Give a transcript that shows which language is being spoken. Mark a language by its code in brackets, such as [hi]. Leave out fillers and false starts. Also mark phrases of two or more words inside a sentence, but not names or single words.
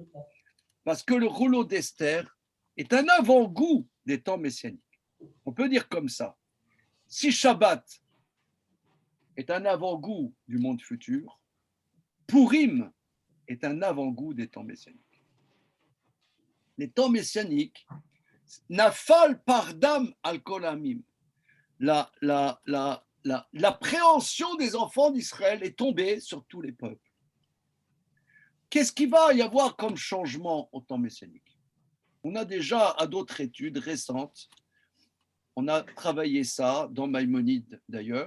[fr] Parce que le rouleau d'Esther est un avant-goût des temps messianiques. On peut dire comme ça. Si Shabbat est un avant-goût du monde futur, Purim est un avant-goût des temps messianiques. Les temps messianiques, [he] נפל פרדם על כל העמים. [fr] L'appréhension des enfants d'Israël est tombée sur tous les peuples. Qu'est-ce qu'il va y avoir comme changement au temps messianique? On a déjà, à d'autres études récentes, on a travaillé ça dans Maïmonide d'ailleurs.